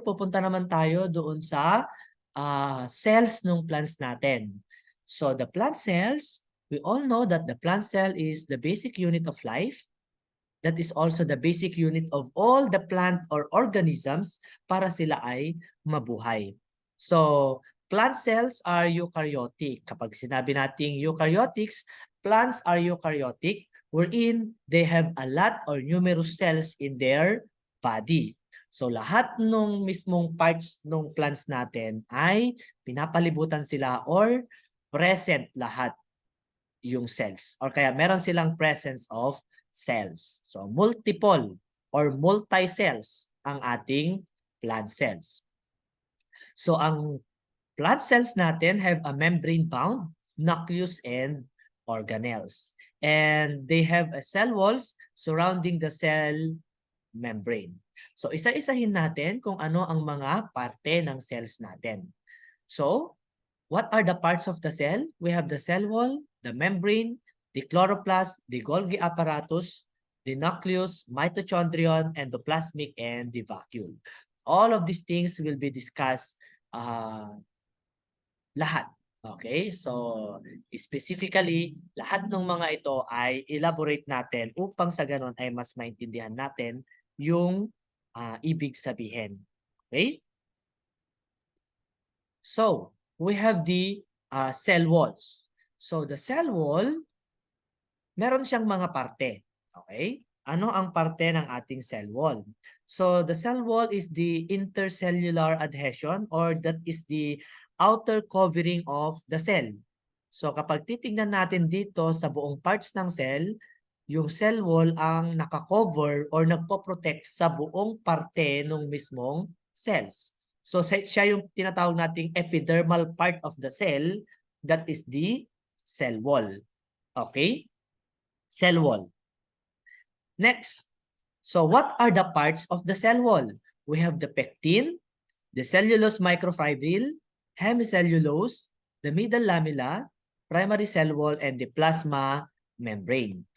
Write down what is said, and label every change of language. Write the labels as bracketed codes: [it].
[tl] Pupunta naman tayo doon sa cells ng plants natin. [en] So, the plant cells, we all know that the plant cell is the basic unit of life. That is also the basic unit of all the plant or organisms [tl] para sila ay mabuhay. [en] So, plant cells are eukaryotic. [tl] Kapag sinabi nating [en] eukaryotics, plants are eukaryotic wherein they have a lot or numerous cells in their body. [tl] So lahat ng mismong parts ng plants natin ay pinapalibutan sila or present lahat yung cells. Or kaya meron silang [en] presence of cells. [tl] So multiple or multi-cells ang ating plant cells. [en] So ang plant cells natin have a membrane-bound nucleus and organelles. And they have a cell walls surrounding the cell membrane. [tl] So isa-isahin natin kung ano ang mga parte ng cells natin. [en] So, what are the parts of the cell? We have the cell wall, the membrane, the chloroplast, the Golgi apparatus, the nucleus, mitochondrion, endoplasmic, and the vacuole. All of these things will be discussed lahat. [tl] Okay, so specifically, lahat ng mga ito ay elaborate natin upang sa ganon ay mas maintindihan natin yung ibig sabihin. [en] Okay? So, we have the cell walls. So, the cell wall, [tl] meron siyang mga parte. [en] Okay? [tl] Ano ang parte ng ating cell wall? [en] So, the cell wall is the intercellular adhesion or that is the outer covering of the cell. [tl] So, kapag titingnan natin dito sa buong parts ng cell, yung cell wall ang nakakover or nagpo-protect sa buong parte ng mismong cells. So, siya yung tinatawag nating [en] epidermal part of the cell, that is the cell wall. Okay? Cell wall. Next, so what are the parts of the cell wall? We have the pectin, the cellulose microfibril, hemicellulose, the middle lamella, primary cell wall, and the plasma membrane.